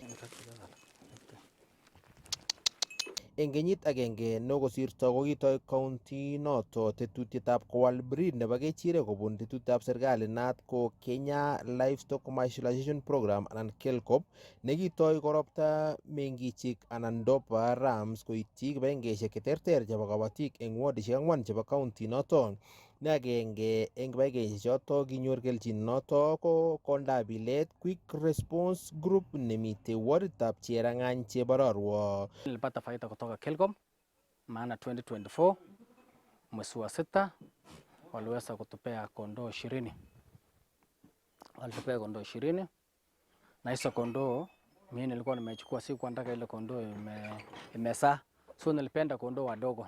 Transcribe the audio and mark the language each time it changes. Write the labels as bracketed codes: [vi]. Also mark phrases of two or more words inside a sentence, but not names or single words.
[kln] Eng kenyit agenge nokosirto kokitoi county noto tetutietab kowal breed nebo kechirek kobun tetutietab serikali naat ko Kenya Livestock Commercialization Program anan KELCOP nekitoi koropta mengichik anan dopa rams koityi kibagengeishek cheterter chebo kabatik eng wardishek 4 chebo county noto. Ne agenge eng kibagengeishek choto kinyor kelchin noto ko Kondabilet Quick Response Group nemite warditab Cherang'any Chebararwo. [sw] Nilipata faida kutoka KELCOM maana 2024 mwezi wa 6 waliweza kutupea kondoo 20. Walitupea kondoo 20 na hizo kondoo mimi nilikuwa nimechukua, siku nataka ile kondoo imesa, so nilipenda kondoo wadogo.